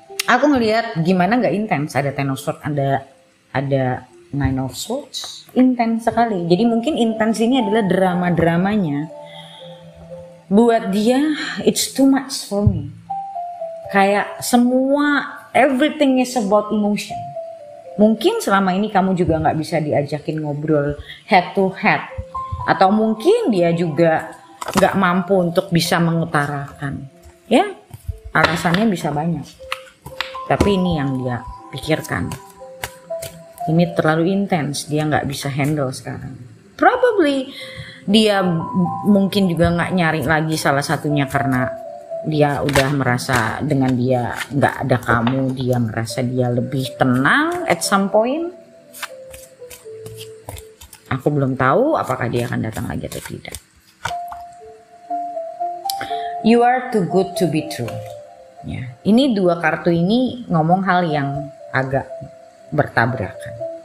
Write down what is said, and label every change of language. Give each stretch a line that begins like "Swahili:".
Indonesian: Aku ngelihat gimana nggak intens. Ada Ten of Swords, ada Nine of Swords. Intens sekali. Jadi mungkin intens ini adalah drama-dramanya. Buat dia,
English: it's too much for me.
Indonesian: Kayak semua,
English: everything is about emotion.
Indonesian: Mungkin selama ini kamu juga nggak bisa diajakin ngobrol
English: head to head.
Indonesian: Atau mungkin dia juga gak mampu untuk bisa mengutarakan. Ya, alasannya bisa banyak. Tapi ini yang dia pikirkan. Ini terlalu intens, dia gak bisa handle sekarang. Probably dia mungkin juga gak nyari lagi, salah satunya karena dia udah merasa dengan dia gak ada kamu, dia merasa dia lebih tenang
English: at some point.
Indonesian: Aku belum tahu apakah dia akan datang lagi atau tidak.
English: You are too good to be true.
Indonesian: Ya, ini dua kartu ini ngomong hal yang agak bertabrakan.